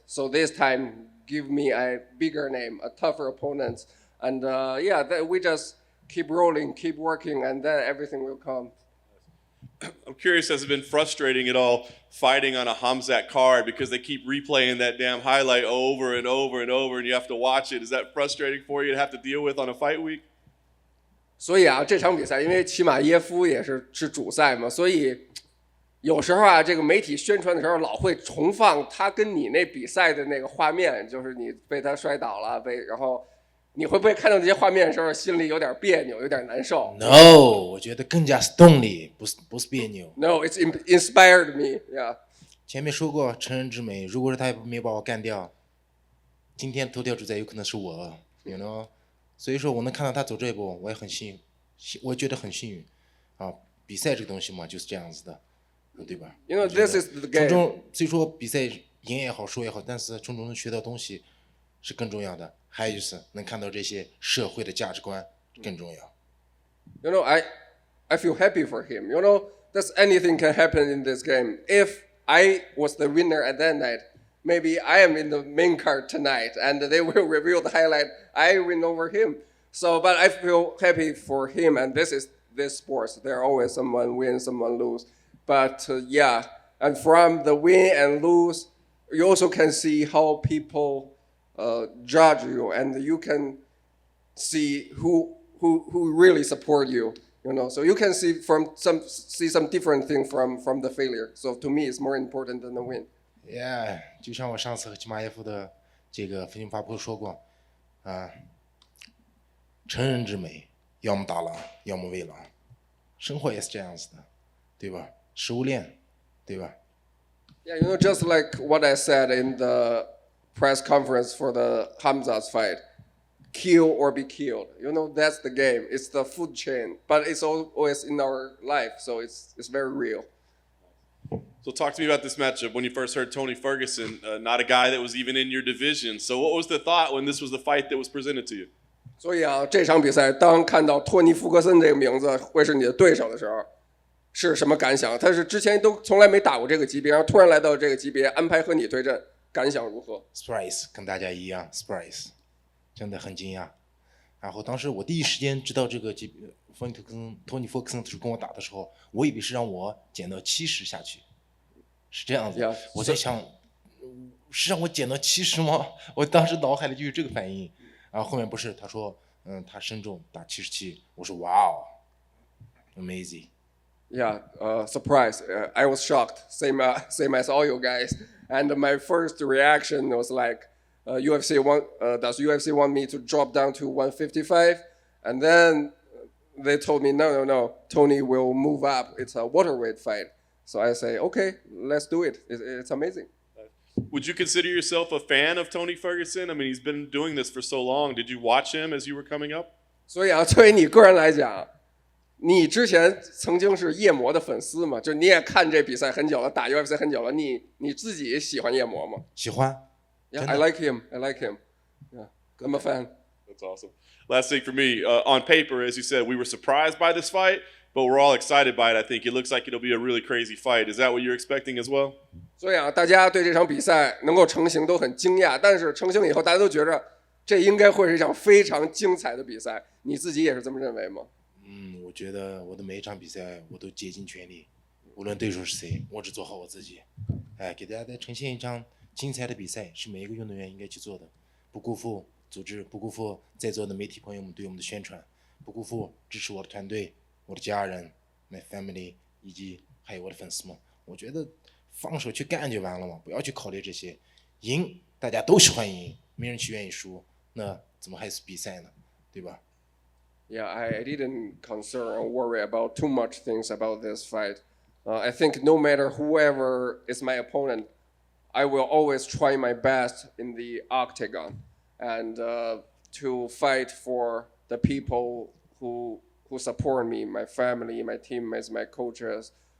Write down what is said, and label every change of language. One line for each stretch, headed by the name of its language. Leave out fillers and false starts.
English: So this time, give me a bigger name, a tougher opponent, and we just keep rolling, keep working, and then everything will come. I'm curious, has it been frustrating at all fighting on a Hamzat card because they keep replaying that damn highlight over and over and over, and you have to watch it? Is that frustrating for you to have to deal with on a fight week?
Chinese: 所以啊，这场比赛因为齐马耶夫也是主赛嘛，所以有时候啊，这个媒体宣传的时候老会重放他跟你那比赛的那个画面，就是你被他摔倒了，然后你会不会看到这些画面的时候心里有点别扭，有点难受？No， 我觉得更加是动力，不是别扭。
English: No, it's inspired me. Yeah.
Chinese: 前面说过成人之美，如果是他没把我干掉，今天头条主宰有可能是我，
English: you know。
Chinese: 所以说我能看到他走这一步，我也很幸运，我觉得很幸运啊。比赛这个东西嘛，就是这样子的，对吧
English: ？This is the game.
Chinese: 从中虽说比赛赢也好，输也好，但是从中能学到东西是更重要的。还有就是能看到这些社会的价值观更重要。
English: I feel happy for him. That's anything can happen in this game. If I was the winner at that night, maybe I am in the main card tonight, and they will reveal the highlight. I win over him. So, but I feel happy for him, and this is this sports. There always someone win, someone lose. But and from the win and lose, you also can see how people judge you, and you can see who really support you. So you can see some different thing from the failure. So to me, it's more important than the win.
Chinese: Yeah， 就像我上次和齐马耶夫的这个分析发布说过，成人之美，要么打狼，要么喂狼，生活也是这样子的，对吧？食物链，对吧？
English: Yeah, just like what I said in the press conference for the Hamza's fight, kill or be killed. That's the game. It's the food chain, but it's always in our life, so it's very real. So talk to me about this matchup. When you first heard Tony Ferguson, not a guy that was even in your division. So what was the thought when this was the fight that was presented to you?
Chinese: 所以啊，这场比赛当看到托尼·福克森这个名字会是你的对手的时候，是什么感想？他是之前都从来没打过这个级别，然后突然来到这个级别，安排和你对阵，感想如何？Surprise， 跟大家一样 ，surprise， 真的很惊讶。然后当时我第一时间知道这个级别，托尼·福克森跟我打的时候，我以为是让我减到70下去。是这样子，
English: Yeah,
Chinese: 我在想，是让我减到70吗？我当时脑海里就有这个反应，然后后面不是他说，他身重打77，我说哇哦 ，amazing。
English: Yeah, surprise. I was shocked, same as all you guys. And my first reaction was like, does UFC want me to drop down to 155? And then they told me, no, Tony will move up. It's a welterweight fight. So I say, okay, let's do it. It's amazing. Would you consider yourself a fan of Tony Ferguson? I mean, he's been doing this for so long. Did you watch him as you were coming up?
Chinese: 所以啊，作为你个人来讲，你之前曾经是夜魔的粉丝嘛？就你也看这比赛很久了，打 UFC 很久了，你自己喜欢夜魔吗？喜欢。
English: Yeah, I like him. I like him. Yeah, I'm a fan. That's awesome. Last thing for me, on paper, as you said, we were surprised by this fight, but we're all excited by it. I think it looks like it'll be a really crazy fight. Is that what you're expecting as well?
Chinese: 所以啊，大家对这场比赛能够成型都很惊讶，但是成型以后，大家都觉着这应该会是一场非常精彩的比赛。你自己也是这么认为吗？我觉得我的每一场比赛我都竭尽全力，无论对手是谁，我只做好我自己。给大家再呈现一场精彩的比赛，是每一个运动员应该去做的，不辜负组织，不辜负在座的媒体朋友们对我们的宣传，不辜负支持我的团队、我的家人、
English: my family
Chinese: 以及还有我的粉丝们。我觉得放手去干就完了嘛，不要去考虑这些。赢大家都喜欢赢，没人去愿意输，那怎么还是比赛呢？对吧？
English: Yeah, I didn't concern or worry about too much things about this fight. I think no matter whoever is my opponent, I will always try my best in the octagon and to fight for the people who support me, my family, my teammates, my coaches.